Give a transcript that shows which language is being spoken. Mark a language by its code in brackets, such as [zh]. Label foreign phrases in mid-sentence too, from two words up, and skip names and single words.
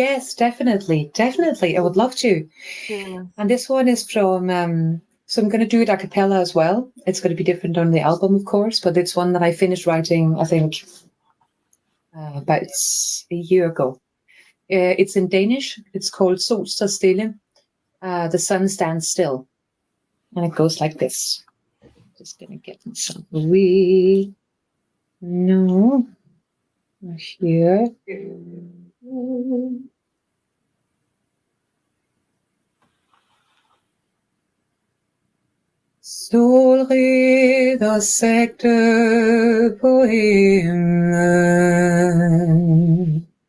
[en] Yes, definitely. I would love to. Yeah. And this one is from, so I'm going to do it a cappella as well. It's going to be different on the album, of course, but it's one that I finished writing, I think, about a year ago. It's in Danish. It's called Sol står stille. The sun stands still. And it goes like this. Just going to get some. We know here. [da] Solreder sigte på himlen.